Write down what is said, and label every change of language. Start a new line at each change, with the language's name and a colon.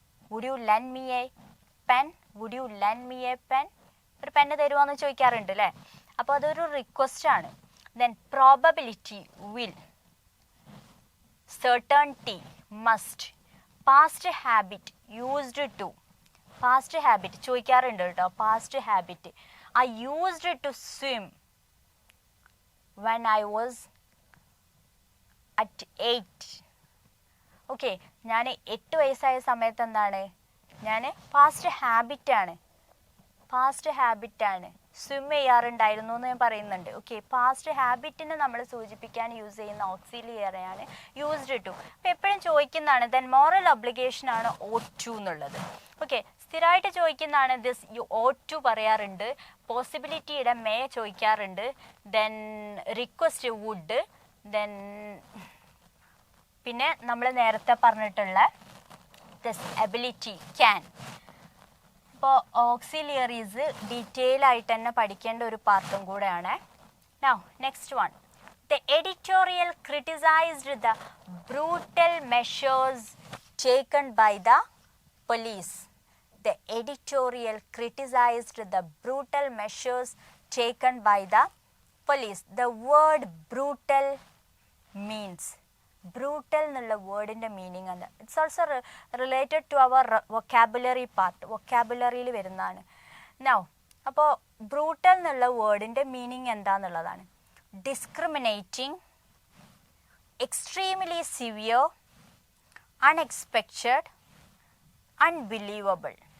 English: would you lend me a pen, would you lend me a pen,
Malayalam: ഒരു pen തരുമോയെന്ന് ചോദിക്കാറുണ്ട് അല്ലേ. അപ്പോൾ അതൊരു റിക്വസ്റ്റ് ആണ്.
English: Then probability will, certainty must. Past habit used to, past habit
Malayalam: ചോദിക്കാറുണ്ട് കേട്ടോ.
English: Past habit I used to swim when I was at 8.
Malayalam: Okay, ഞാൻ 8 വയസ്സായ സമയത്ത് എന്താണ്, ഞാൻ പാസ്റ്റ് ഹാബിറ്റാണ്, പാസ്റ്റ് ഹാബിറ്റാണ് സ്വിം ചെയ്യാറുണ്ടായിരുന്നു എന്ന് ഞാൻ പറയുന്നുണ്ട്. ഓക്കെ, പാസ്റ്റ് ഹാബിറ്റിനെ നമ്മൾ സൂചിപ്പിക്കാൻ യൂസ് ചെയ്യുന്ന ഓക്സിലിയറിയാണ് യൂസ്ഡ് ടു. അപ്പോൾ എപ്പോഴും ചോദിക്കുന്നതാണ്.
English: then moral obligation
Malayalam: ആണ് ought to എന്നുള്ളത്. ഓക്കെ, സ്ഥിരമായിട്ട് ചോദിക്കുന്നതാണ് ദിസ്, യു ought to പറയാറുണ്ട്. പോസിബിലിറ്റിയുടെ മേ ചോദിക്കാറുണ്ട്.
English: Then request would.
Malayalam: ദെൻ പിന്നെ നമ്മൾ നേരത്തെ പറഞ്ഞിട്ടുള്ള ദിസ് എബിലിറ്റി ക്യാൻ. അപ്പോൾ ഓക്സിലിയറീസ് ഡീറ്റെയിൽ ആയിട്ട് തന്നെ പഠിക്കേണ്ട ഒരു പാർട്ടും കൂടെയാണ്.
English: Now next one, the editorial criticised the brutal measures taken by the police. The editorial criticized the brutal measures taken by the police. The word brutal means, brutal
Malayalam: എന്നുള്ള വേർഡിൻ്റെ meaning ആണ്.
English: it's also related to our vocabulary part,
Malayalam: വൊക്കാബുലറിയിൽ വരുന്നതാണ്. Now അപ്പോൾ brutal എന്നുള്ള വേർഡിൻ്റെ meaning എന്താണെന്നുള്ളതാണ്.
English: Discriminating, extremely severe, unexpected, unbelievable.